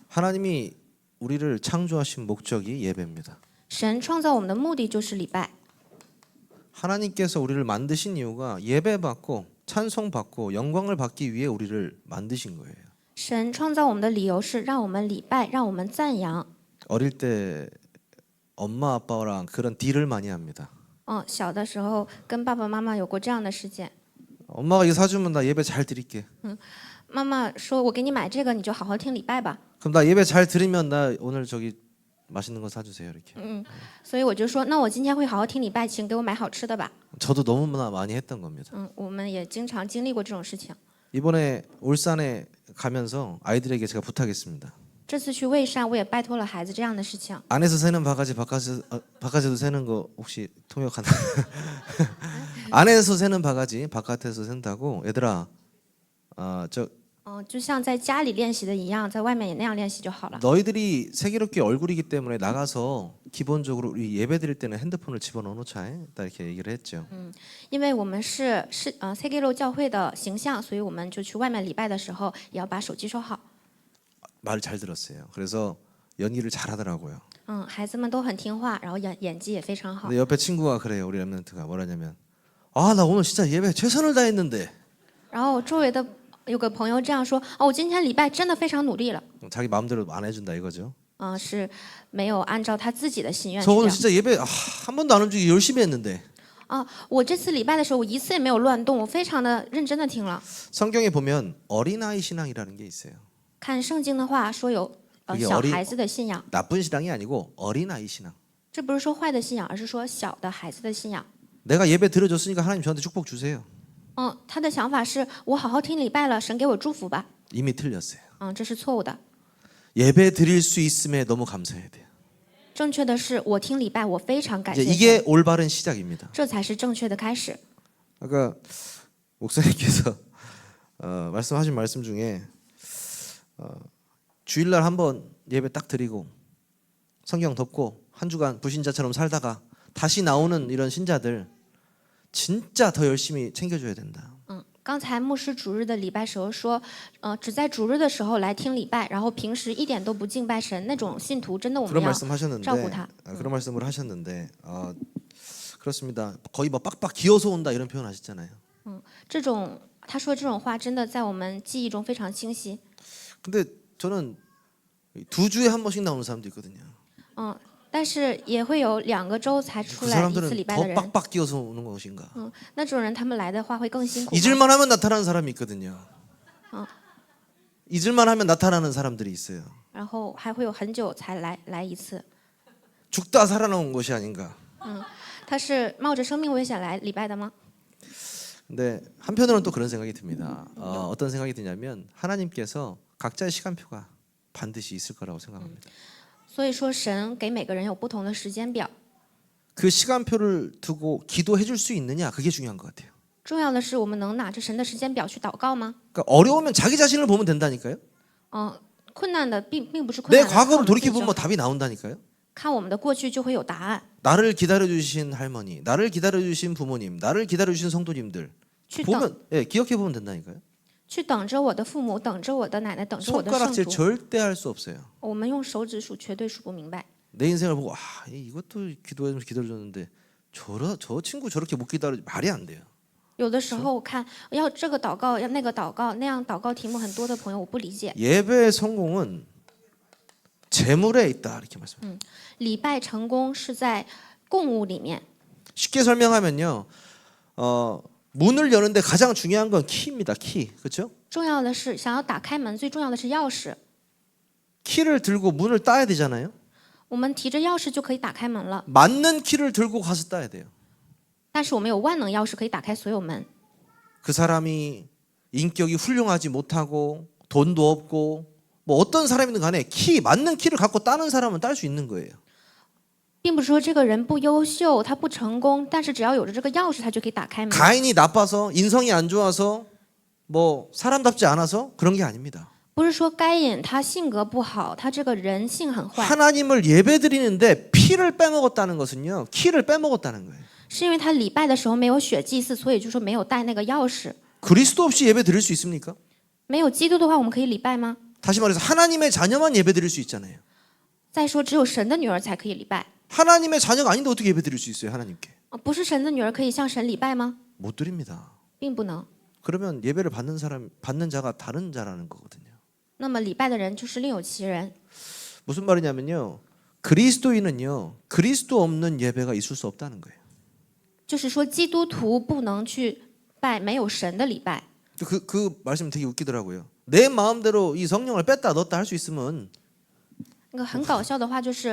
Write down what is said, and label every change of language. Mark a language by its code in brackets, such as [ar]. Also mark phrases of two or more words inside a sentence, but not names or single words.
[ko] 하나님이 우리를 창조하신 목적이 예배입니다. [zh] 神创造我们的目的就是礼拜。 [ko] 하나님께서 우리를 만드신 이유가 예배받고 찬송받고 영광을 받기 위해 우리를 만드신 거예요. [zh] 神创造我们的理由是让我们礼拜，让我们赞扬。 [ko] 어릴 때 엄마 아빠랑 그런 딜을 많이 합니다. [zh] 小的时候跟爸爸妈妈有过这样的事件。 [ko] 엄마가 이거 사주면 나 예배 잘 드릴게. [zh] 妈妈说：“我给你买这个，你就好好听礼拜吧。 [ko] 그럼 나 예배 잘 드리면 나 오늘 저기 맛있는 거 사주세요 이렇게. [zh] 所以我就说：“那我今天会好好听礼拜，请给我买好吃的吧。 [ko] 저도 너무나 많이 했던 겁니다. [zh] 我们也经常经历过这种事情。 [ko] 이번에 울산에 가면서 아이들에게 제가 부탁했습니다. [zh] 这次去蔚山，我也拜托了孩子这样的事情。 [ko] 안에서 새는 바가지 바깥에도 새는 거 혹시 통역한다. 안에서 새는 바가지 바깥에서 샌다고 얘들아. [zh] 就像在家里练习的一样，在外面也那样练习就好了。 [ko] 너희들이 세계롭게 얼굴이기 때문에 나가서 기본적으로 우리 예배 드릴 때는 핸드폰을 집어넣어 놓자. 딱 이렇게 얘기를 했죠. [zh] 因为我们是CK로教会的形象，所以我们就去外面礼拜的时候也要把手机收好。 [ko] 말 잘 들었어요. 그래서 연기를 잘하더라고요. [zh] 孩子们都很听话，然后演技也非常好。 [ko] 근데 옆에 친구가 그래요. 우리 랩런트가 뭐라냐면 아, 나 오늘 진짜 예배 최선을 다했는데. [zh] 然后周围的有个朋友这样说：“我今天礼拜真的非常努力了。 [ko] 자기 마음대로 안 해준다 이거죠. [zh] 是没有按照他自己的心愿去 [ko] 저 오늘 [zh] 掉。 [ko] 진짜 예배 한 번도 안 움직이고 열심히 했는데. [zh] 我这次礼拜的时候，我一次也没有乱动，我非常的认真的听了。 [ko] 성경에 보면 어린아이 신앙이라는 게 있어요. [zh] 看圣经的话说有小孩子的信仰， [ko] 나쁜 신앙이 아니고 어린아이 신앙. [zh] 这不是说坏的信仰，而是说小的孩子的信仰。 [ko] 내가 예배 드려줬으니까 하나님 저한테 축복 주세요. [zh] 他的想法是我好好听礼拜了，神给我祝福吧。 [ko] 이미 틀렸어요. [zh] 这是错误的。 [ko] 예배 드릴 수 있음에 너무 감사해야 돼요. [zh] 正确的是我听礼拜，我非常感 [ko] 이제 [zh] 谢 [ko] 이게 [zh] 神， [ko] 올바른 시작입니다. [zh] 这才是正确的开始。 [ko] 아까 목사님께서 말씀하신 말씀 중에 주일날 한번 예배 딱 드리고 성경 덮고 한 주간 불신자처럼 살다가 다시 나오는 이런 신자들 진짜 더 열심히 챙겨줘야 된다. [zh] 刚才牧师主日的礼拜时候说，只在主日的时候来听礼拜，然后平时一点都不敬拜神，那种信徒真的我们 [ko] 그런 [zh] 要 [ko] 말씀하셨는데 [zh] 照顾他。 [ko] 그런 말씀을 하셨는데 그렇습니다. 거의 뭐 빡빡 기어서 온다 이런 표현 하셨잖아요. [zh] 这种他说这种话真的在我们记忆中非常清晰。 [ko] 근데 저는 2주에 한 번씩 나오는 사람도 있거든요. [zh] 但是也会有2个周才出 [ko] 그 [zh] 来一次礼 [ko] 사람들은 [zh] 拜的 [ko] 더 [zh] 人。 [ko] 빡빡 기어서 오는 것인가? [zh] 那种人他们来的话会更辛苦吗。 [ko] 잊을만 하면 나타나는 사람이 있거든요. 잊을만 하면 나타나는 사람들이 있어요. [zh] 然后还会有很久才来一次。 [ko] 죽다 살아나온 것이 아닌가. [zh] 他是冒着生命危险来礼拜的吗？ [ko] 근데 한편으로는 또 그런 생각이 듭니다. 어떤 생각이 드냐면 하나님께서 각자의 시간표가 반드시 있을 거라고 생각합니다. [zh] 所以说神给每个人有不同的时间表， [ko] 그 시간표를 두고 기도해 줄 수 있느냐 그게 중요한 것 같아요. [zh] 重要的是我们能拿着神的时间表去祷告吗？ [ko] 그러니까 어려우면 자기 자신을 보면 된다니까요. [zh] 困难的并不是困 [ko] 내 [zh] 难的， [ko] 과거를 [zh] 靠我们自己 [ko] 돌이켜 [zh] 就 [ko] 보면 답이 나온다니까요. [zh] 看我们的过去就会有答案。 [ko] 나를 기다려 주신 할머니, 나를 기다려 주신 부모님, 나를 기다려 주신 성도님들 [zh] 去等 [ko] 보면 기억해 보면 된다니까요. [zh] 去等着我的父母，等着我的奶奶，等着我的圣 [ko] 손가락질 [zh] 徒。 [ko] 절대 할 수 없어요. [zh] 我们用手指数绝对数不明白。 [ko] 내 인생을 보고 이것도 기도해주면서 기다려 줬는데 저 친구 저렇게 못 기다려 말이 안 돼요. [zh] 有的时候我看要这个祷告，要那个祷告，那样祷告题目很多的朋友我不理解。 [ko] 예배의 성공은 재물에 있다 이렇게 말씀해요. [zh] 礼拜成功是在供物里面。 [ko] 쉽게 설명하면요, 문을 여는데 가장 중요한 건 키입니다. 키, 그렇죠? [zh] 重要的是想要打开门，最重要的是钥匙。 [ko] 키를 들고 문을 따야 되잖아요. [zh] 我们提着钥匙就可以打开门了， [ko] 맞는 키를 들고 가서 따야 돼요. [zh] 但是我们有万能钥匙可以打开所有门。 [ko] 그 사람이 인격이 훌륭하지 못하고 돈도 없고 뭐 어떤 사람이든 간에 맞는 키를 갖고 따는 사람은 딸 수 있는 거예요. [zh] 并不是说这个人不优秀，他不成功，但是只要有着这个钥匙，他就可以打开门。 [ko] 가인이 나빠서 인성이 안 좋아서 뭐 사람답지 않아서 그런 게 아닙니다. [zh] 不是说该隐他性格不好，他这个人性很坏， [ko] 하나님을 예배드리는데 피를 빼먹었다는 것은요, 키를 빼먹었다는 거예요. [zh] 是因为他礼拜的时候没有血祭祀，所以就说没有带那个钥匙。 [ko] 그리스도 없이 예배 드릴 수 있습니까? [zh] 没有基督的话，我们可以礼拜吗？ [ko] 다시 말해서 하나님의 자녀만 예배드릴 수 있잖아요. [zh] 再说，只有神的女儿才可以礼拜， [ko] 하나님의 자녀가 아닌데 어떻게 예배드릴 수 있어요? 하나님께 [zh] 不是神的女儿可以向神礼拜吗？ [ko] 못 드립니다. [zh] 并不能。 [ko] 그러면 예배를 받는 자가 다른 자라는 거거든요. [zh] 那么礼拜的人就是另有其人。 [ko] 무슨 말이냐면요. 그리스도인은요. 그리스도 없는 예배가 있을 수 없다는 거예요. [zh] 就是说，基督徒不能去拜没有神的礼拜。 [ko] 그 말씀 되게 웃기더라고요. 내 마음대로 이 성령을 뺐다 넣었다 할 수 있으면 [zh] 那个很搞笑的话就是，